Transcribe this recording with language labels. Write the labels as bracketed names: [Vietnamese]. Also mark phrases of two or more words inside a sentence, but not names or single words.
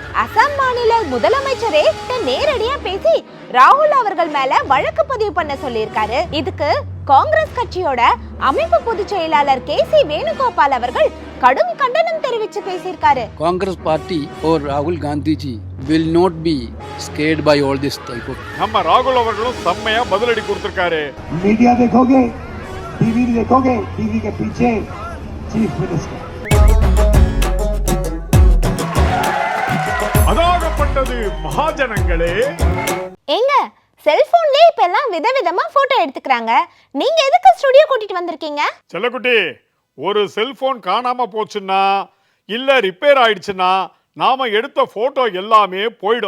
[Tamil] அசாம் மாநில முதலமைச்சரே நேரடியா பேசி ராகுல் அவர்கள் மேல வழக்கு பதிவு பண்ண சொல்லியிருக்காரு. இதுக்கு காங்கிரஸ் கட்சியோட அமைப்பு பொதுச் செயலாளர் KC வேணுகோபால் அவர்கள் கடும் கண்டனம் தெரிவித்து பேசியிருக்காரு. [English] காங்கிரஸ் பார்ட்டி or ராகுல் காந்தி ji will not be scared by all this type of. [Tamil] நம்ம ராகுல் அவர்களும் செம்மையா பதிலடி கொடுத்திருக்காரு. [Hindi] मीडिया देखोगे, टीवी देखोगे, टीवी के पीछे [English] chief minister. [Tamil] அதாகப்பட்டது மகாஜனங்களே. எங்க செல்போன்லயே இப்ப எல்லாம் விதவிதமா போட்டோ எடுத்துக்கறாங்க. நீங்க எதுக்கு ஸ்டுடியோ கூட்டிட்டு வந்திருக்கீங்க? செல்லக்குட்டி, ஒரு செல்போன் காணாம போச்சுன்னா இல்ல ரிப்பேர் ஆயிடுச்சுன்னா நாம எடுத்த போட்டோ எல்லாமே போயிடும்.